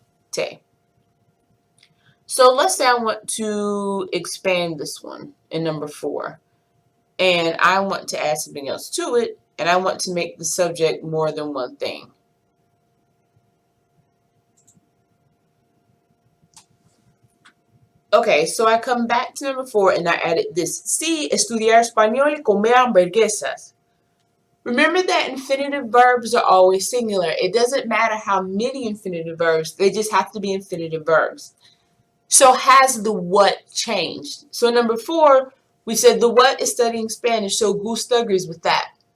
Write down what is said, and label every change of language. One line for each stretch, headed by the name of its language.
English: Te. So let's say I want to expand this one in number 4. And I want to add something else to it. And I want to make the subject more than one thing. Okay, so I come back to number 4 and I added this.
Spanish: Sí, estudiar español y comer hamburguesas.
English: Remember that infinitive verbs are always singular. It doesn't matter how many infinitive verbs, they just have to be infinitive verbs. So has the what changed? So number 4, we said the what is studying Spanish, so Gustar agrees with that.